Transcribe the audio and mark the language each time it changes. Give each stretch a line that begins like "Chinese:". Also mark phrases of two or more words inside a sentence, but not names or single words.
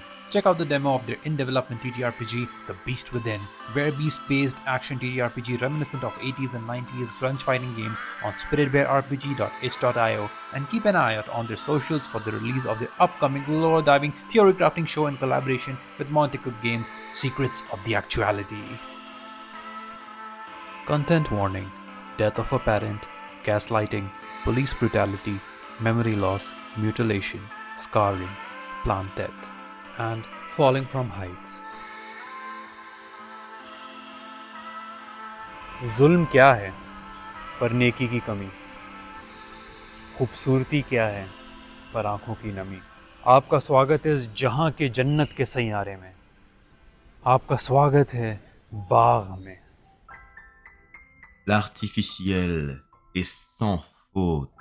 English: Check out the demo of their in-development TTRPG, The Beast Within, were-beast-based action TTRPG reminiscent of 80s and 90s grunge fighting games on spiritbearrpg.itch.io, and keep an eye out on their socials for the release of their upcoming lore-diving theory crafting show in collaboration with Monte Games, Secrets of the Actuality. Content warning: death of a parent, gaslighting, police brutality, memory loss, mutilation, scarring, plant death, and falling from heights.
Hindi: जुल्म क्या है पर नेकी की कमी, खूबसूरती क्या है पर आंखों की नमी। आपका स्वागत है इस जहां के जन्नत के सैयारे में, आपका स्वागत है बाग में।
French: L'artificiel est sans faute.